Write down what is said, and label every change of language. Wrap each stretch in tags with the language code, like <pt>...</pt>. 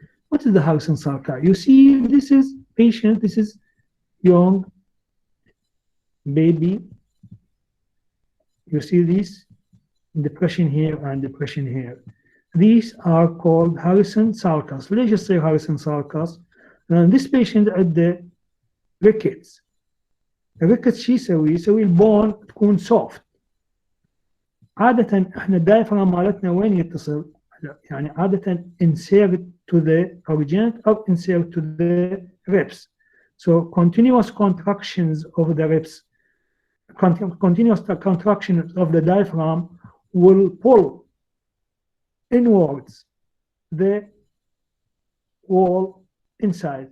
<en>What is the Harrison sulci? You see, this is patient, this is young baby. You see this depression here and depression here. These are called Harrison sulcus. Let's just say Harrison sulcus. And this patient at the rickets.</en> <ar>الريكتس شو يسوي؟ يسوي البون تكون soft. عادة احنا الدايفرام مالتنا وين يتصل؟ يعني عادة</ar> <en>insert to the origin or insert to the ribs. So continuous contractions of the ribs, continuous contraction of the diaphragm will pull inwards the wall inside.</en>